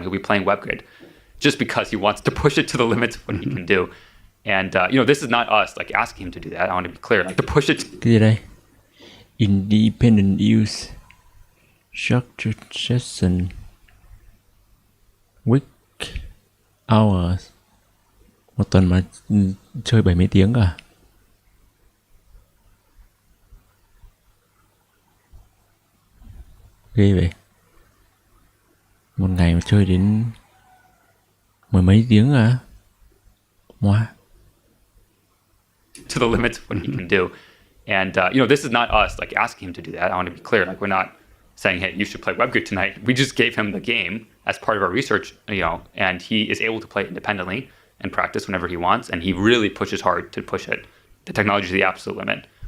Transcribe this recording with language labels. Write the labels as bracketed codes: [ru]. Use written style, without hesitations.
[en] He'll be playing WebGrid just because he wants to push it to the limits of what he can do. And this is not us like asking him to do that. I want to be clear, like to push it. [vi] Cái gì đây? [en] Independent use structured session week hours. [vi] Một tuần mà chơi 70 tiếng cả. Ghê vậy. Một ngày mà chơi đến mười mấy tiếng à? [en] Wow. To the limits of what he can do. And, this is not us like asking him to do that. I want to be clear. Like we're not saying, hey, you should play WebGrid tonight. We just gave him the game as part of our research, and he is able to play it independently and practice whenever he wants. And he really pushes hard to push the technology to the absolute limit.